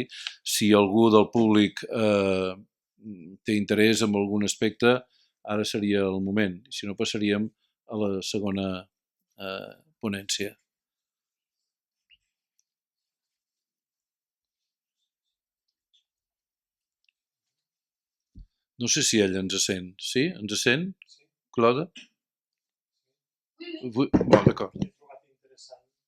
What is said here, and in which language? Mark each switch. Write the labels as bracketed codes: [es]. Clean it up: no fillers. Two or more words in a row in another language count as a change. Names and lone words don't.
[ca] Si algú del públic té interès en algun aspecte, ara seria el moment. Si no, passaríem a la segona ponència. No sé si ell ens sent. Sí? Ens sent? Claude? [fr] Oui. [ca] Bon, d'acord. He trobat interessant